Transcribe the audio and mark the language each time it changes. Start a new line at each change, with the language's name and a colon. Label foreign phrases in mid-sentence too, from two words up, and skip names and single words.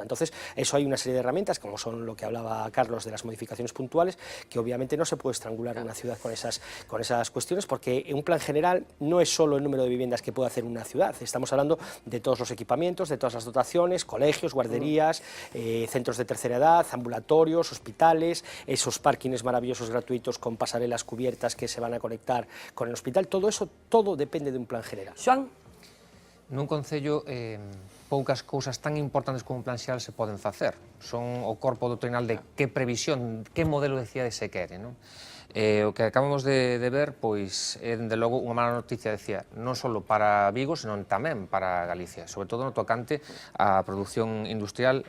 Spanish: Entonces, eso hay una serie de herramientas, como son lo que hablaba Carlos de las modificaciones puntuales, que obviamente no se puede estrangular una ciudad con esas cuestiones, porque un plan general no es solo el número de viviendas que puede hacer una ciudad, estamos hablando de todos los equipamientos, de todas las dotaciones, colegios, guarderías, centros de tercera edad, ambulatorios, hospitales, esos parkings maravillosos gratuitos con pasarelas cubiertas que se van a conectar con el hospital. Todo eso, todo depende de un plan general.
Galician: Xoan? Nun concello poucas cousas tan importantes como un plan xeral se poden facer. Son o corpo doutrinal de que previsión, que modelo de cidade se quere, non? O que acabamos de ver, pois, é, dende logo, unha mala noticia, decía, non só para Vigo, senón tamén para Galicia, sobre todo no tocante á produción industrial.